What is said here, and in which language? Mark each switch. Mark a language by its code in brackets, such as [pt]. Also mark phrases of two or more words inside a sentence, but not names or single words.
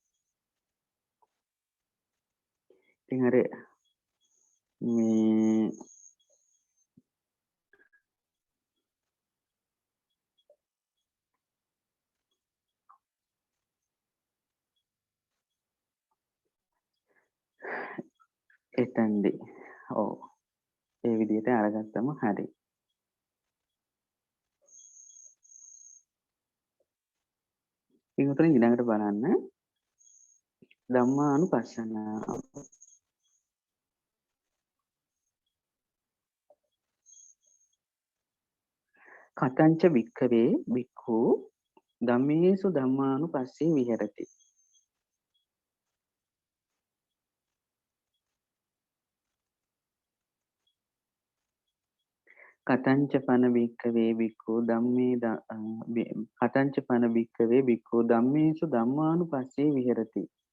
[si] ඉතින් අර මේ එතෙන්දී ඔව් ඒ විදිහට අරගත්තම හරි. ඊගොතන ඊළඟට බලන්න ධම්මානුපස්සනාව. [pi] කතංච වික්ඛවේ වික්ඛු ධම්මේසු ධම්මානුපස්සේ විහෙරති. කතංච පන වික්ඛවේ වික්ඛු ධම්මේ කතංච පන වික්ඛවේ වික්ඛු ධම්මේසු ධම්මානුපස්සේ විහෙරති.